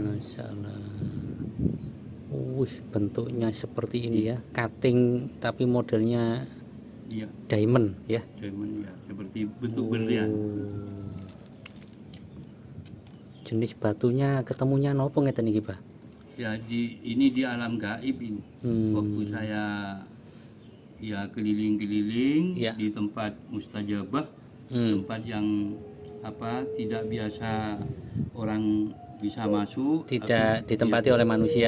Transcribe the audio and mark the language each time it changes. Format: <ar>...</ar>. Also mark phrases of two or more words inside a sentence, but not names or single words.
<id>Masya Allah. Bentuknya seperti ini ya, cutting tapi modelnya Iya, diamond ya. diamond ya, seperti bentuk berlian. Jenis batunya ketemunya</id> <jv>nopo ngeten iki,</jv> <id>Pak? Ya, ini di alam gaib ini. Waktu saya ya keliling-keliling Ya. di tempat mustajabah, tempat yang tidak biasa orang bisa masuk, Tidak ditempati oleh manusia.</id>